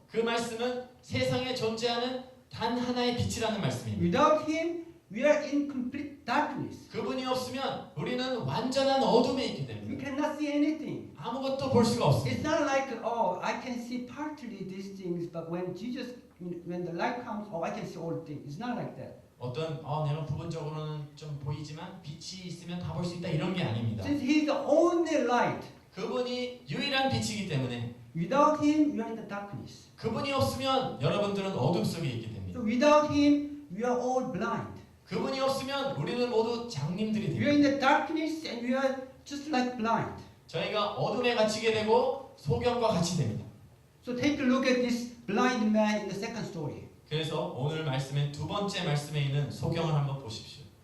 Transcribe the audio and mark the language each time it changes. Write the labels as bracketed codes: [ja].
[ko] 그 말씀은 세상에 존재하는 단 하나의 빛이라는 말씀입니다. [en] Without him, we are in complete darkness. [ko] 그분이 없으면 우리는 완전한 어둠에 있기 [en] We [ko] 때문에 [en] cannot see anything. [ko] 아무것도 볼 수가 없습니다. [en] It's not like, oh, I can see partly these things, but when the light comes, oh, I can see all things. It's not like that. [ko] 어떤 내가 부분적으로는 좀 보이지만 빛이 있으면 다 볼 수 있다 이런 게 아닙니다. [en] Since he's the only light, [ko] 그분이 유일한 빛이기 때문에 [en] without him, we are in the darkness. [ko] 그분이 없으면 여러분들은 어둠 속에 있기 [en] So [ko] 때문입니다. [en] without him, we are all blind. [ko] 그분이 없으면 우리는 모두 장님들이 [en] We are in [ko] 됩니다. [en] the darkness and we are just like blind. [ko] 저희가 어둠에 갇히게 되고 소경과 같이 됩니다. [en] So take a look at this blind man in the second story. [ko] 그래서 오늘 말씀의 두 번째 말씀에 있는 소경을 한번 보십시오.